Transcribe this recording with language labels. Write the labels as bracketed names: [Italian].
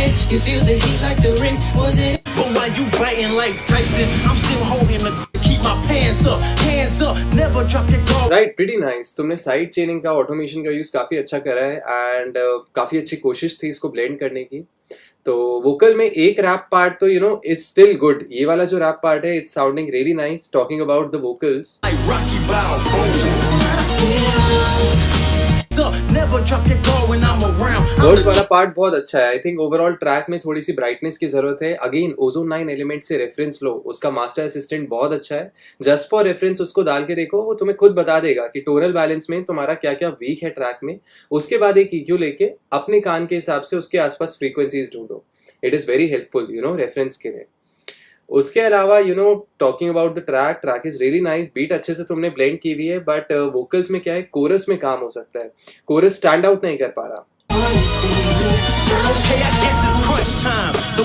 [English] You feel the heat like the ring, was it? But while you biting like Tyson, I'm still holding the keep my pants up, hands up, never drop your guard. Right, pretty nice. [Hindi] तुमने side चेनिंग का, automation का use काफी अच्छा करा है and काफी अच्छी कोशिश थी इसको ब्लेंड करने की. तो वोकल में एक रैप पार्ट तो [English] Is still good. [Hindi] ये वाला जो रैप पार्ट है, [English] It's sounding really nice. Talking about the vocals, Like Rocky Balboa. Never drop your guard when I'm around. [Hindi] Verse वाला पार्ट बहुत अच्छा है. [English] I think overall [Hindi] ट्रैक में थोड़ी सी ब्राइटनेस की जरूरत है. अगेन ओजोन 9 एलिमेंट से रेफरेंस लो, उसका मास्टर असिस्टेंट बहुत अच्छा है. [English] just for reference [Hindi] उसको डाल के देखो, वो तुम्हें खुद बता देगा कि टोनल बैलेंस में तुम्हारा क्या क्या वीक है ट्रैक में. उसके बाद एक EQ लेके अपने कान के हिसाब से उसके आसपास फ्रीक्वेंसीज ढूंढो. [English] it is very helpful reference [Hindi] के लिए. उसके अलावा [English] Talking about the track is really nice. [Hindi] Beat अच्छे से तुमने ब्लेंड की हुई है, बट वोकल्स में क्या है, कोरस में काम हो सकता है. कोरस स्टैंड आउट नहीं कर पा रहा. [English] Okay, I guess it's crunch time.